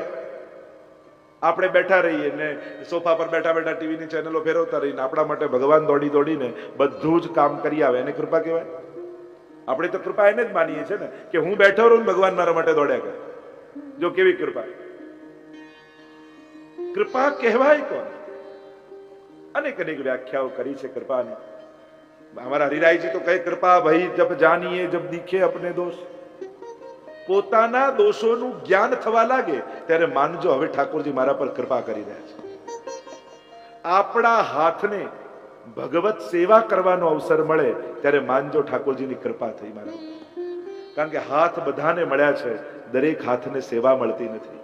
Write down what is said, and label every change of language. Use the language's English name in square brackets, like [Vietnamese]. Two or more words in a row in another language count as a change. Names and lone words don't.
[Gujarati] આપણે બેઠા રહીએ ને સોફા પર બેઠા બેઠા ટીવીની ચેનલો ફેરવતા રહીને આપણા માટે ભગવાન દોડી દોડીને બધું જ કામ કરી આવે, એને કૃપા કહેવાય? આપણે તો કૃપા એને જ માનીએ છીએ ને કે હું બેઠો રહું ને ભગવાન મારા માટે દોડ્યા કરે. જો કેવી કૃપા! કૃપા કહેવાય કોણ? અનેક અનેક વ્યાખ્યાઓ કરી છે કૃપાની. [Hindi] हमारा हरिरायजी तो कहे कृपा भाई जब जानिए जब दिखे अपने दोष. [Gujarati] પોતાના દોષોનું જ્ઞાન થવા લાગે ત્યારે માનજો હવે ઠાકોરજી મારા પર કૃપા કરી રહ્યા છે. આપણા હાથને ભગવત સેવા કરવાનો અવસર મળે ત્યારે માનજો ઠાકોરજીની કૃપા થઈ મારા ઉપર. કારણ કે હાથ બધાને મળ્યા છે, દરેક હાથને સેવા મળતી નથી.